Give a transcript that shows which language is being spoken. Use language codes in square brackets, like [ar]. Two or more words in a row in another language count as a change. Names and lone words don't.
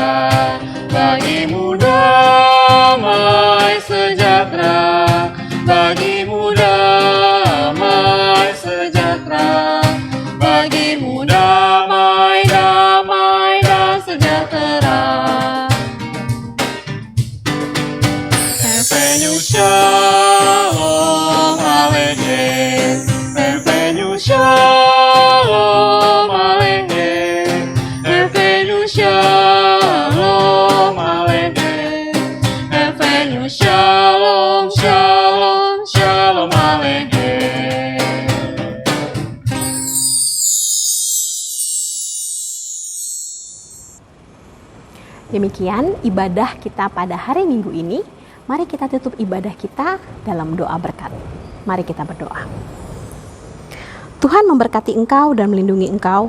[id] bagimu damai sejahtera, bagimu damai sejahtera, bagimu damai, damai dan sejahtera. [he] הבאנו שלום עליכם, הבאנו שלום עליכם, הבאנו שלום עליכם, הבאנו שלום, שלום, שלום עליכם. [id] Demikian ibadah kita pada hari Minggu ini. Mari kita tutup ibadah kita dalam doa berkat. Mari kita berdoa. Tuhan memberkati engkau dan melindungi engkau.